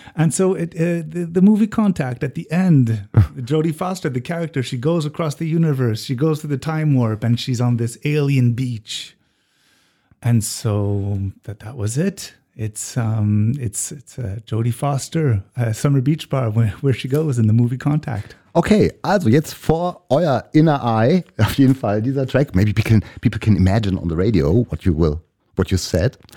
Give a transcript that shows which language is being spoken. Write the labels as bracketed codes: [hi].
[en] And so the movie Contact at the end, Jodie Foster, the character, she goes across the universe. She goes through the time warp and she's on this alien beach. And so that was it. It's Jodie Foster, Summer Beach Bar, where she goes in the movie Contact. [de] Okay, also jetzt vor euer [en] inner eye, [de] auf jeden Fall dieser Track. [en] Maybe people can imagine on the radio what you said.